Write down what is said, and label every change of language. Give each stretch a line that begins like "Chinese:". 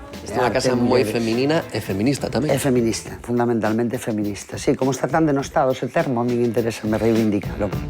Galician: É unha casa moi feminina e feminista tamén. É feminista, fundamentalmente feminista.
Spanish: Sí, como está tan denostado ese termo, a mí me interesa me reivindicalo.